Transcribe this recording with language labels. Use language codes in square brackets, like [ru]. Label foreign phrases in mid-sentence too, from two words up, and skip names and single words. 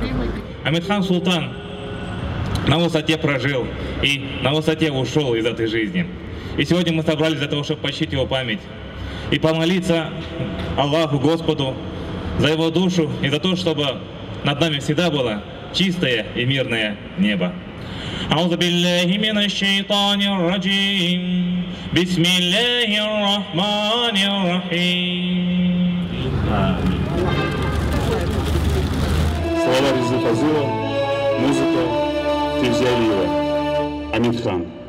[ru] Амитхан Султан на высоте прожил и на высоте ушел из этой жизни. И сегодня мы собрались для того, чтобы почтить его память и помолиться Аллаху, Господу, за его душу и за то, чтобы над нами всегда было чистое и мирное небо. [ar] أعوذ بالله من الشيطان الرجيم بسم الله الرحمن الرحيم. [ru] Слова Резы Фазылова, музыка Февзиалиева, Амитхан.